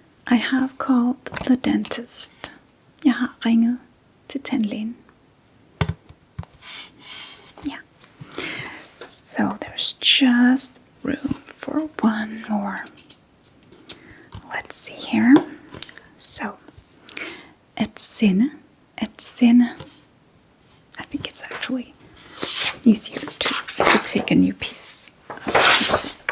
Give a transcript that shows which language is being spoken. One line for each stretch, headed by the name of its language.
English: I have called the dentist.
Danish: Jeg har ringet til tandlægen.
English: Yeah. So there's just room for one more. Let's see here.
Danish: So, at sende. At sende.
English: I think it's actually easier to take a new piece of paper.